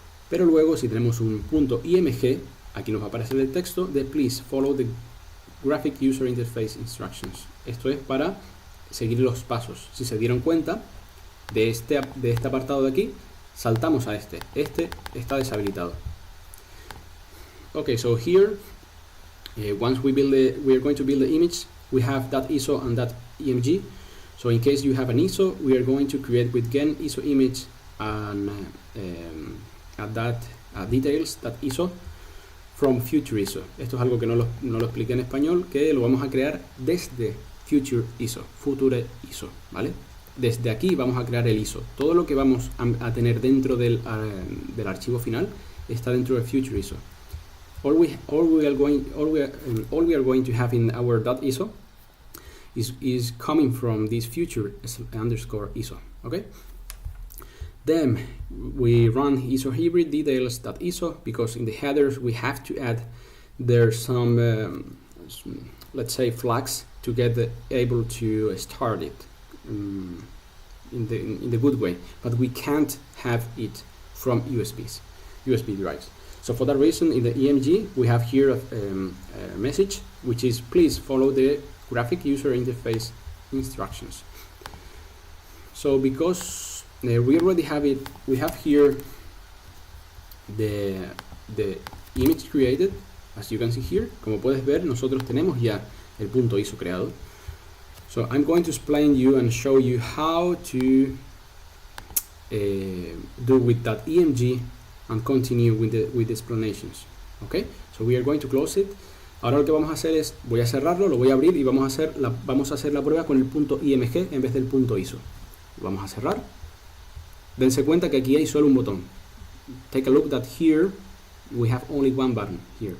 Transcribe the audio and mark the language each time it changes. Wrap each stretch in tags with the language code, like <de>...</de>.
<es>Pero luego, si tenemos un punto IMG, aquí nos va a aparecer el texto de</es> <en>Please follow the Graphic User Interface Instructions.</en> <es>Esto es para seguir los pasos. Si se dieron cuenta de este apartado de aquí, saltamos a este. Este está deshabilitado.</es> <en>Okay, so here, once we are going to build the image, we have that ISO and that EMG. So in case you have an ISO, we are going to create with gen ISO image and at that details that ISO from future ISO.</en> <es>Esto es algo que no lo expliqué en español, que lo vamos a crear desde future ISO, future ISO, ¿vale? Desde aquí vamos a crear el ISO. Todo lo que vamos a tener dentro del archivo final está dentro de future ISO.</es> <en>All we are going to have in our .iso is coming from this future underscore ISO, okay? Then we run ISO hybrid details.iso because in the headers we have to add there some let's say flags to get able to start it in the good way, but we can't have it from USB drives. So for that reason, in the EMG we have here a message which is please follow the graphic user interface instructions. So because we already have it, we have here the image created, as you can see here.</en> <es>Como puedes ver, nosotros tenemos ya el punto ISO creado.</es> <en>So I'm going to explain you and show you how to do with that EMG and continue with the explanations. Okay, so we are going to close it.</en> <es>Ahora lo que vamos a hacer es, voy a cerrarlo, lo voy a abrir y vamos a hacer la prueba con el punto IMG en vez del punto ISO. Lo vamos a cerrar. Dense cuenta que aquí hay solo un botón.</es> <en>Take a look that here we have only one button here.</en>